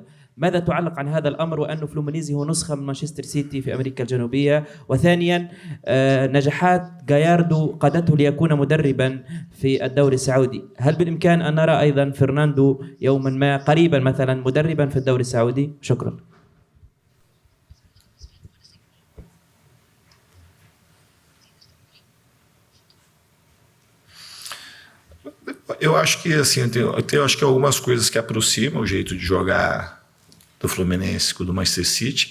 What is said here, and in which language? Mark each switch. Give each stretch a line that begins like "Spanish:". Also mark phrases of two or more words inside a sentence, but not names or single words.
Arabic: ماذا تعلق عن هذا الأمر وأنه فلومينيزي هو نسخة من مانشستر سيتي في أمريكا الجنوبية؟ وثانيا نجاحات جاياردو قادته ليكون مدربا في الدوري السعودي، هل بالإمكان أن نرى أيضا فرناندو يوما ما قريبا مثلا مدربا في الدوري السعودي؟ شكرا.
Portuguese: Eu acho que assim, eu acho que algumas coisas que aproximam o jeito de jogar do Fluminense com o do Manchester City.